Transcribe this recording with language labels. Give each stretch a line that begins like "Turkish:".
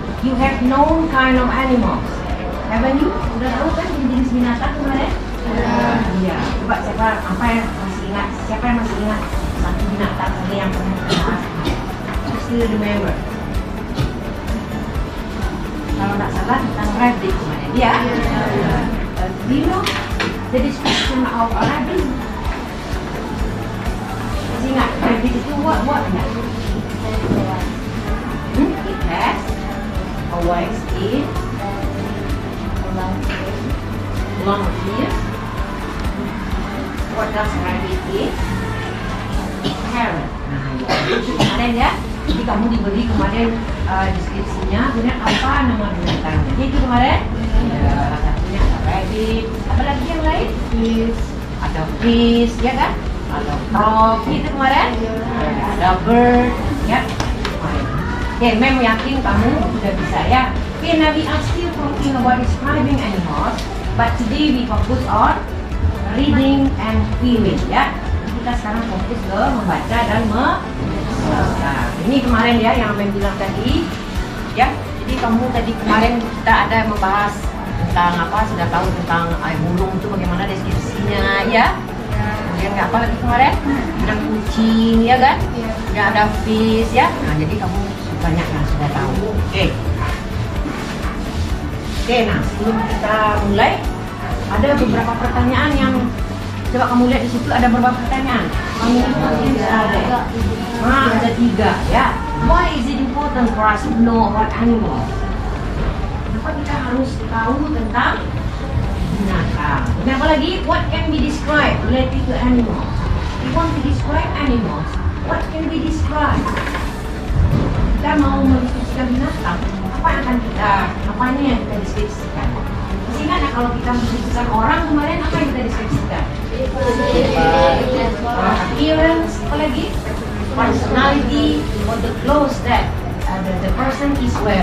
English: You have known kind of animals, haven't you?
Indonesian: Sudah tahu kan jenis binatang kemarin? Iya. Coba siapa apa yang masih ingat? Siapa yang masih ingat satu binatang saja yang pernah kita bahas?
English: Still remember?
Indonesian: Kalau tidak salah tentang rabbit kemarin, ya?
English: Do you know the description of a rabbit?
Indonesian: Masih ingat rabbit itu
English: what? It has a white skin, long ears. What does rabbit eat? Carrot.
Indonesian: Nah, itu kemarin ya. Jadi kamu diberi kemarin deskripsinya, kemudian apa nama binatangnya? Jadi itu kemarin. Ya, satunya ada rabbit. Apa lagi yang lain? Ada fish, ya kan? Ada frog, gitu kemarin. Ada bird, ya. Oke, Mem yakin kamu sudah bisa ya.
English: Okay, now we are still talking about describing animals, but today we focus on reading and feeling, ya.
Indonesian: Kita sekarang fokus ke membaca dan nah, ini kemarin ya yang Mem bilang tadi, ya. Jadi kamu tadi kemarin kita ada membahas tentang apa, sudah tahu tentang burung itu bagaimana deskripsinya, ya. Kemudian apa lagi kemarin? Ada kucing, ya kan? Ya, ada fish, ya. Nah, jadi kamu banyak yang sudah tahu. Oke, nah sebelum kita mulai, ada beberapa pertanyaan yang coba kamu lihat di situ, ada beberapa pertanyaan. Kamu ada. Nah, ada 3, ya.
English: Why is it important for us to know about animals?
Indonesian: Kenapa kita harus tahu tentang binatang? Dan apa lagi?
English: What can be described related to animals? We want to describe animals. What can be described?
Indonesian: Kita mau mendeskripsikan binatang, apa yang akan apanya yang kita deskripsikan? Masih ingat ya kalau kita mendeskripsikan orang kemarin, apa yang kita deskripsikan? Appearance, apa lagi?
English: Personality, or the clothes that the person is wearing.